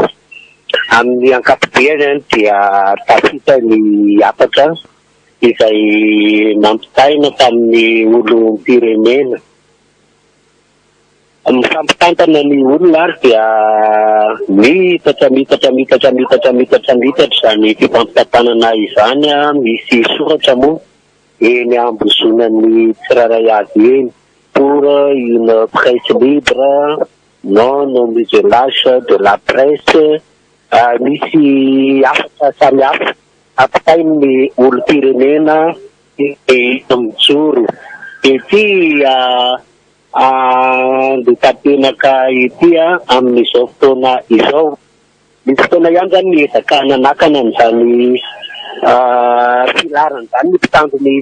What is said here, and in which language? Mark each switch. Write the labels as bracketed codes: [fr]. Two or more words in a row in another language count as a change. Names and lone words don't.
[mg] Amin'ny ankapobeny dia tafita ny apatra izay nampitaina tamin'ny olom-pirenena. Mifampitantana ny olona ary dia mitatra zany fifampitantanana izany misy soratra moa eny ambozonan'ny tsiraray avy eny [fr] pour une presse libre, non muselage de la presse, [mg] misy afatra samihafa ampitain'ny olo-pirenena mijoro. Ity tapenaka ity amin'izao fotoana izao. Misy fotoana ihany zany niezaka nanakana an'izany filarana zany ny mpitandron'ny